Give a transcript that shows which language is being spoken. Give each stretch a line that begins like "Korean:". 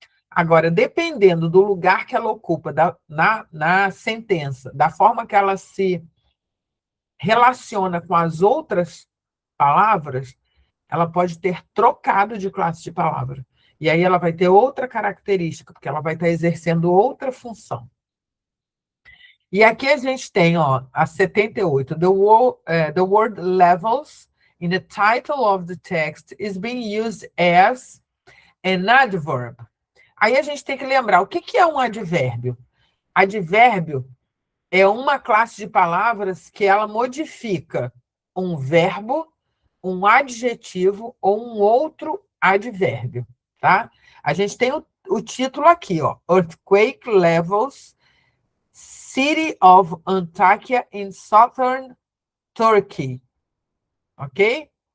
Portuguese: Agora, dependendo do lugar que ela ocupa na sentença, da forma que ela se relaciona com as outras palavras, ela pode ter trocado de classe de palavra. E aí ela vai ter outra característica, porque ela vai estar exercendo outra função. E aqui a gente tem, ó, a 78.
English: The word levels in the title of the text is being used as an adverb.
Portuguese: Aí a gente tem que lembrar, o que é um advérbio? Advérbio é uma classe de palavras que ela modifica um verbo, um adjetivo ou um outro advérbio, tá? A gente tem o título aqui, ó,
English: Earthquake Levels City of Antakya in Southern Turkey,
Portuguese: ok?